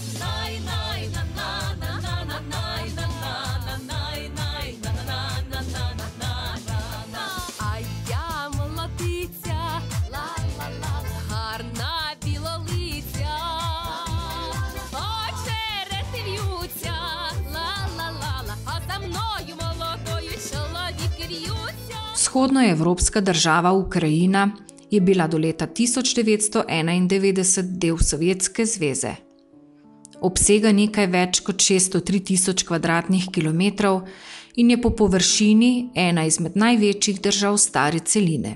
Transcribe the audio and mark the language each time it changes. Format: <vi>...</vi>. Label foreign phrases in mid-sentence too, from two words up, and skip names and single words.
<uk>А я молодиця, гарна білолиця, очерети в'ються, ла-ла-ла-ла, а за мною молодою чоловіки в'ються.</uk> <sl>Vzhodnoevropska država Ukrajina je bila do leta 1991 del Sovjetske zveze. Obsega nekaj več kot 603 tisoč kvadratnih kilometrov in je po površini ena izmed največjih držav stare celine.</sl>